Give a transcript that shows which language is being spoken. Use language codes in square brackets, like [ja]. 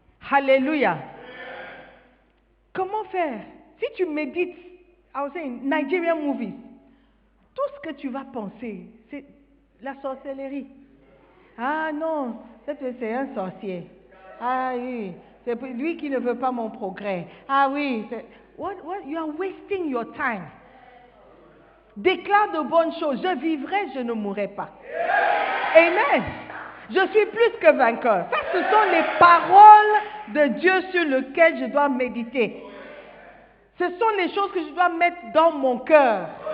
[fr] Alléluia. Comment faire? Si tu médites, [en] I was saying, [fr] Nigerian movies, tout ce que tu vas penser, c'est la sorcellerie. Ah non, c'est un sorcier. Ah oui, c'est lui qui ne veut pas mon progrès. Ah oui, [en] what, you are wasting your time. [fr] Déclare de bonnes choses. Je vivrai, je ne mourrai pas. Amen. Je suis plus que vainqueur. Ça, ce sont les paroles de Dieu sur lesquelles je dois méditer. Ce sont les choses que je dois mettre dans mon cœur.